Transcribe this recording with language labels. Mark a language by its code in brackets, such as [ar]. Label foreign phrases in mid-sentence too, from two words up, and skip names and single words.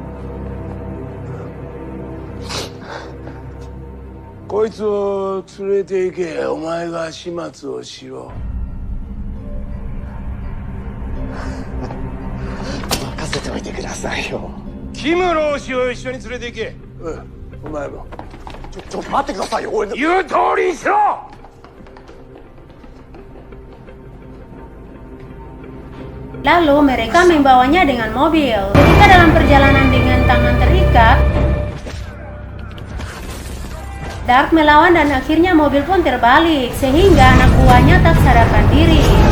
[ja] こいつを連れて行け。お前が始末をしろ。任せておいてくださいよ。キム老師を一緒に連れて行け。お前も。ちょっと待ってくださいよ。俺の。言う通りにしろ。 [id] Lalu mereka membawanya dengan mobil. Ketika dalam perjalanan dengan tangan terikat, Dark melawan dan akhirnya mobil pun terbalik sehingga anak buahnya tak sadarkan diri.